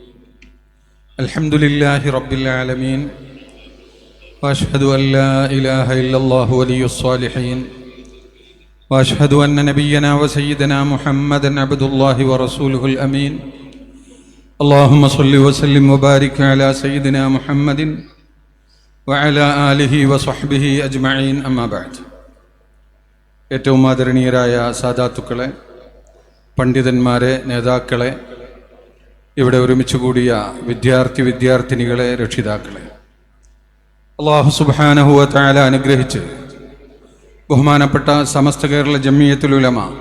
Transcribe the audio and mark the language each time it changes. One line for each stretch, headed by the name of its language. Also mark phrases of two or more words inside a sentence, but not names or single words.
Arabic: الحمد لله رب العالمين، وأشهد أن لا إله إلا الله ولي الصالحين، وأشهد أن نبينا وسيدنا محمدا عبد الله ورسوله الأمين. اللهم صل وسلم وبارك على سيدنا محمد وعلى آله وصحبه أجمعين. أما بعد.
Malayalam: ഏറ്റവും ആദരണീയരായ സാദാത്തുക്കളെ, പണ്ഡിതന്മാരെ, നേതാക്കളെ, ഇവിടെ ഒരുമിച്ച് കൂടിയ വിദ്യാർത്ഥിനികളെ, രക്ഷിതാക്കളെ,
Arabic: الله سبحانه و تعالى
Malayalam: അനുഗ്രഹിച്ച് ബഹുമാനപ്പെട്ട സമസ്ത കേരള ജംഇയ്യത്തുൽ ഉലമ